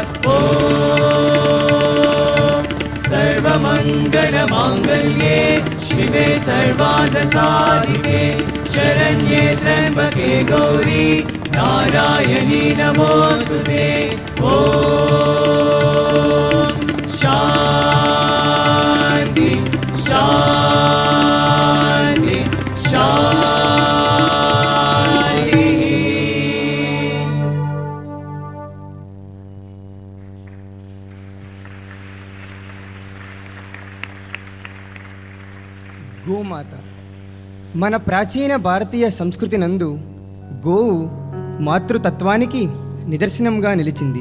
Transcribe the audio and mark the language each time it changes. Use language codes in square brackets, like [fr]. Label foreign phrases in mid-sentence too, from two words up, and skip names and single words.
[sa] ॐ सर्वमङ्गलमाङ्गल्ये शिवे सर्वार्थसाधिके शरण्ये त्र्यम्बके गौरी नारायणी नमोऽस्तुते. ॐ शान्ति शान्ति शान्ति. [te] గోమాత మన ప్రాచీన భారతీయ సంస్కృతి నందు గోవు మాతృతత్వానికి నిదర్శనంగా నిలిచింది.